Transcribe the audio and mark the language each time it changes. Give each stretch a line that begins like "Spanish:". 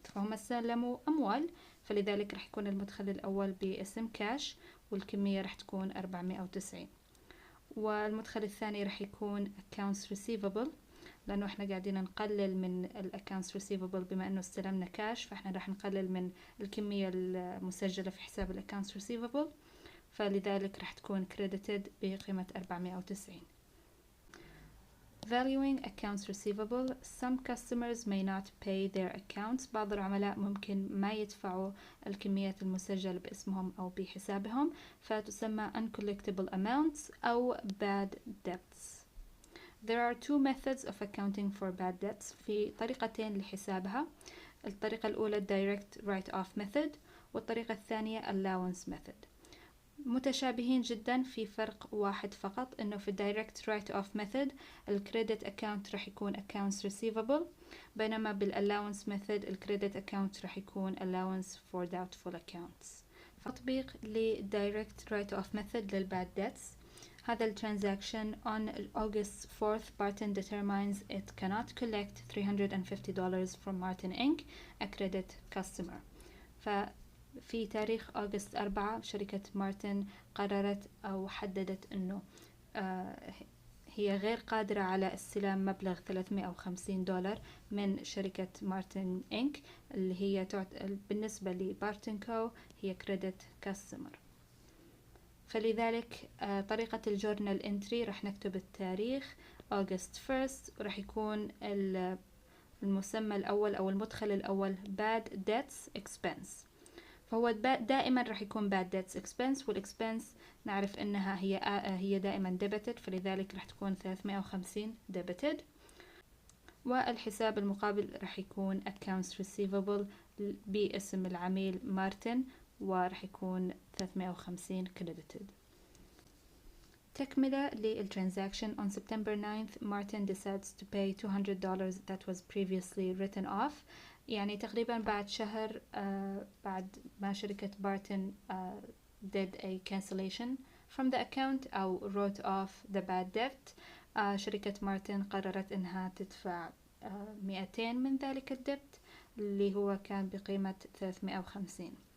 Arabic: فهم استلموا أموال، فلذلك رح يكون المدخل الأول باسم كاش والكمية رح تكون 490، والمدخل الثاني رح يكون accounts receivable، لأنه احنا قاعدين نقلل من accounts receivable بما أنه استلمنا كاش، فاحنا رح نقلل من الكمية المسجلة في حساب accounts receivable، فلذلك رح تكون credited بقيمة 490.
English: Valuing accounts receivable. Some customers may not pay their accounts.
Arabic: بعض العملاء ممكن ما يدفعوا الكميات المسجلة باسمهم أو بحسابهم، فتسمى uncollectible amounts أو bad debts.
English: There are two methods of accounting for bad debts.
Arabic: في طريقتين لحسابها. الطريقة الأولى direct write-off method، والطريقة الثانية allowance method. متشابهين جدا في فرق واحد فقط، انه في direct write-off method الكريدت account رح يكون accounts receivable، بينما بالallowance method الكريدت account رح يكون allowance for doubtful accounts. تطبيق ل direct write-off method للباد debts. هذا
English: transaction on August 4th Barton determines it cannot collect $350 from Martin Inc., a credit customer.
Arabic: في تاريخ أغسطس 4 شركة مارتن قررت أو حددت أنه هي غير قادرة على استلام مبلغ $350 من شركة مارتن إنك، اللي هي بالنسبة لبارتن كو هي كريدت كاستمر. فلذلك طريقة الجورنال انتري رح نكتب التاريخ أغسطس 1 ورح يكون المسمى الأول أو المدخل الأول bad debts expense. فهو دائما راح يكون bad debts expense، والexpense نعرف انها هي دائما debited، فلذلك راح تكون 350 debited. والحساب المقابل راح يكون accounts receivable باسم العميل مارتن، وراح يكون 350 credited. تكملة للترانزاكشن.
English: On September 9th Martin decides to pay $200 that was previously written off.
Arabic: يعني تقريبا بعد شهر بعد ما شركة بارتن
English: did a cancellation from the account
Arabic: أو
English: wrote off the bad debt،
Arabic: شركة مارتن قررت إنها تدفع 200 من ذلك الدبت اللي هو كان بقيمة 350.